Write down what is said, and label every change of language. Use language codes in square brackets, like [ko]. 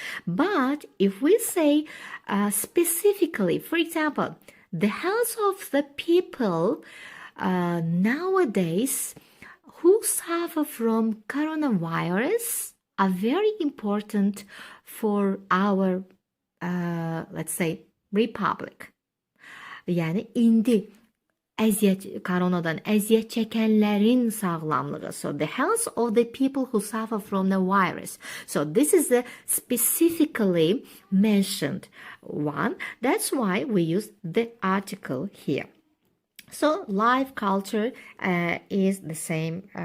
[en] But if we say specifically, for example, the health of the people nowadays who suffer from coronavirus are very important for our, let's say, republic. [az] Yani indi koronadan əziyyət çəkənlərin sağlamlığı. [en] So the health of the people who suffer from the virus. So this is the specifically mentioned one. That's why we use the article here. So life culture is the same.